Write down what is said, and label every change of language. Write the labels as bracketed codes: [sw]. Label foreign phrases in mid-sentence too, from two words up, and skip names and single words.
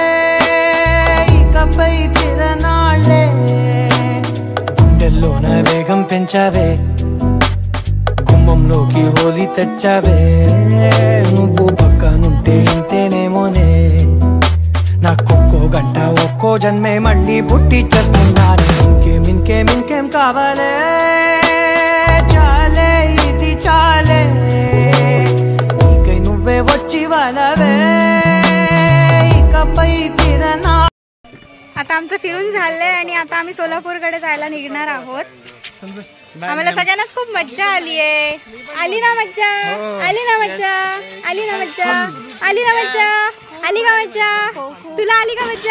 [te] ఇకపై తిరనాళ్ళే గుండెల్లోన వేగం పెంచావే గుమ్మంలోకి హోలీ తెచ్చావే నువ్వు పక్కనుంటే ఇంతేనేమోనే నాకొక్కో గంట ఒక్కో జన్మే మళ్ళీ పుట్టి చేస్తున్నాను. ఇంకేం కావాలే చాలే ఇది చాలే నీకై నువ్వే వచ్చి వాలవే ఇకపై తిరనా. [mr] आता आमचं फिरून झालंय आणि आता आम्ही सोलापूरकडे जायला निघणार आहोत. आम्हाला सगळ्यांनाच खूप मज्जा आली आहे. आली ना मज्जा? आली ना मज्जा? आली ना मज्जा? आली ना मज्जा? आली का मज्जा? तुला आली का मज्जा?